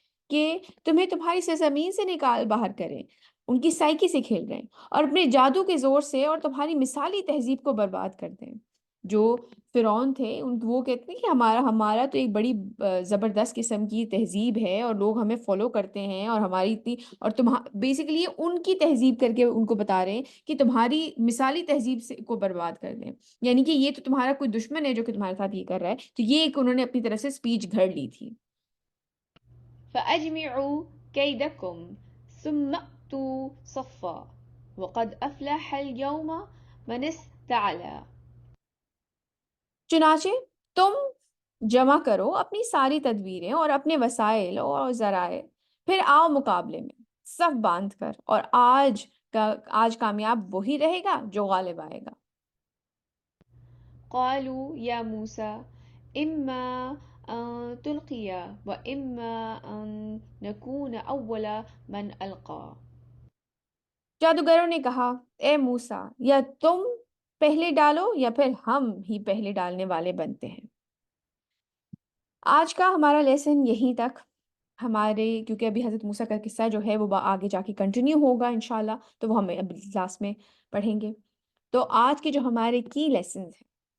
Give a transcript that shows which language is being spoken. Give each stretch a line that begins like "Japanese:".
Urdu: کہ تمہیں تمہاری سرزمین سے نکال باہر کریں، ان کی سائیکی سے کھیل رہے ہیں اور اپنے جادو کے زور سے اور تمہاری مثالی تہذیب کو برباد کر دیں۔ جو فرعون تھے وہ کہتے ہیں کہ ہمارا تو ایک بڑی زبردست قسم کی تہذیب ہے اور لوگ ہمیں فالو کرتے ہیں، اور ہماری اتنی، اور بیسیکلی ان کی تہذیب کر کے ان کو بتا رہے ہیں کہ تمہاری مثالی تہذیب سے کو برباد کر دیں، یعنی کہ یہ تو تمہارا کوئی دشمن ہے جو کہ تمہارے ساتھ یہ کر رہا ہے۔ تو یہ ایک انہوں نے اپنی طرف سے اسپیچ گھڑ لی تھی۔
Arabic: فأجمعوا كيدكم ثم أتوا صفا وقد أفلح اليوم من استعلى.
Urdu: چنانچہ تم جمع کرو اپنی ساری تدبیریں اور اپنے وسائل اور ذرائع، پھر آؤ مقابلے میں صف باندھ کر، اور آج کامیاب وہی رہے گا جو غالب آئے گا۔
Arabic: قالوا يا موسى إما أن تلقي وإما أن نكون أول من ألقى.
Urdu: جادوگروں نے کہا، اے موسیٰ، یا تم پہلے ڈالو یا پھر ہم ہی پہلے ڈالنے والے بنتے ہیں۔ آج کا ہمارا لیسن یہیں تک، کیونکہ ابھی حضرت موسیٰ کا قصہ جو ہے وہ آگے جا کے کنٹینیو ہوگا انشاءاللہ، تو وہ ہمیں ابھی کلاس میں پڑھیں گے۔ تو آج کے جو ہمارے کی لیسنز ہیں